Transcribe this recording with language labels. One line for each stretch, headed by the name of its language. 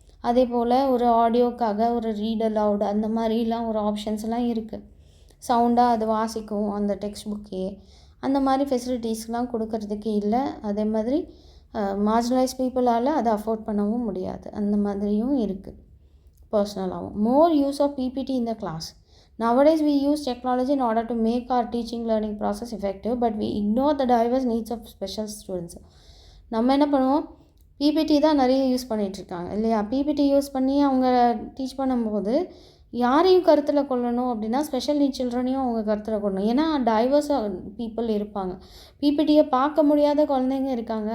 Tamil: அதே போல் ஒரு ஆடியோக்காக ஒரு ரீட் அலவுட் அந்த மாதிரிலாம் ஒரு ஆப்ஷன்ஸ்லாம் இருக்குது. சவுண்டாக அது வாசிக்கும் அந்த டெக்ஸ்ட் புக்கே. அந்த மாதிரி ஃபெசிலிட்டிஸ்லாம் கொடுக்கறதுக்கு இல்லை. அதே மாதிரி மார்ஜினலைஸ் பீப்புளால் அதை அஃபோர்ட் பண்ணவும் முடியாது. அந்த மாதிரியும் இருக்குது பர்சனலாகவும்.
English: More use of PPT in the class. Nowadays we use technology in order to make our teaching learning process effective, but we ignore the diverse needs of special students.
Tamil: நம்ம என்ன பண்ணுவோம், பிபிடி தான் நிறைய யூஸ் பண்ணிகிட்ருக்காங்க இல்லையா. பிபிடி யூஸ் பண்ணி அவங்க teach பண்ணும்போது யாரையும் கருத்தில் கொள்ளணும் அப்படின்னா ஸ்பெஷல் நீட் சில்ட்ரனையும் அவங்க கருத்தில் கொள்ளணும். ஏன்னா டைவர்ஸாக பீப்புள் இருப்பாங்க, பிபிடியை பார்க்க முடியாத குழந்தைங்க இருக்காங்க.